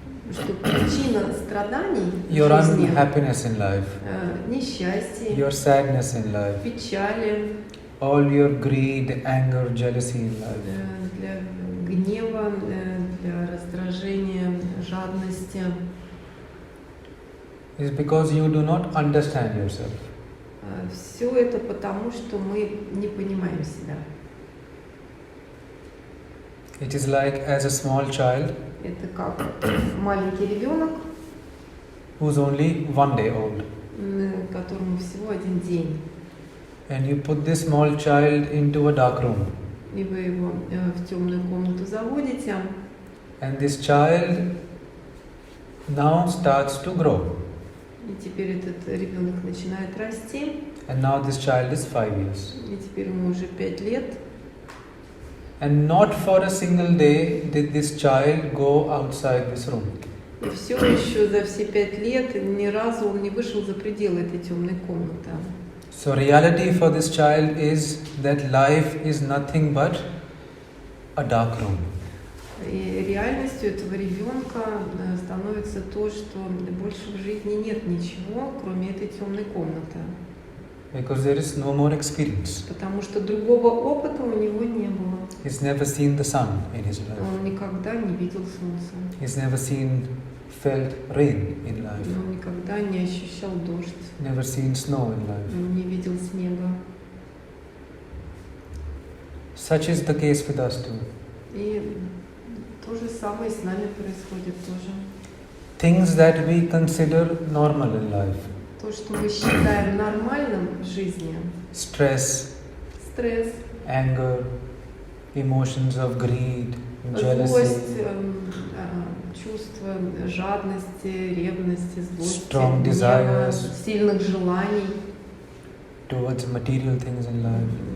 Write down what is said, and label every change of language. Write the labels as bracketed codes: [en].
[ru] Что причина страданий в [en] your [ru] жизни, [en] unhappiness in life, [ru] несчастье, [en] your sadness in life, [ru] печали, [en] all your greed, anger, jealousy in life, [ru] для гнева, для раздражения, жадности, [en] is because you do not understand yourself. [ru] все это потому, что мы не понимаем себя. [en] It is like as a small child [ru] Это как маленький ребенок, [en] who's only 1 day old. [ru] которому всего один день. [en] And you put this small child into a dark room. [ru] И вы его в темную комнату заводите, [en] And this child now starts to grow. [ru] и теперь этот ребенок начинает расти, [en] And now this child is 5 years. [ru] и теперь ему уже 5 лет. [en] And not for a single day did this child go outside this room. [ru] И все еще за все 5 лет ни разу он не вышел за пределы этой темной комнаты. [en] So reality for this child is that life is nothing but a dark room. [ru] И реальностью этого ребенка становится то, что больше в жизни нет ничего, кроме этой темной комнаты. [en] Because there is no more experience. [ru] Потому что другого опыта у него не было. [en] He's never seen the sun in his life. [ru] Он никогда не видел солнца. [en] He's never felt rain in life. [ru] Он никогда не ощущал дождь. [en] Never seen snow in life. [ru] Он не видел снега. [en] Such is the case with us too. [ru] И то же самое с нами происходит тоже. [en] Things that we consider normal in life. [ru] То, что мы считаем нормальным в жизни, [en] Stress, [ru] стресс, [en] anger, emotions of greed, [ru] злость, [en] jealousy, [ru] чувство жадности, ревности, злости, [en] Strong [ru] гнева, [en] desires. [ru] сильных желаний, [en] towards material things in life.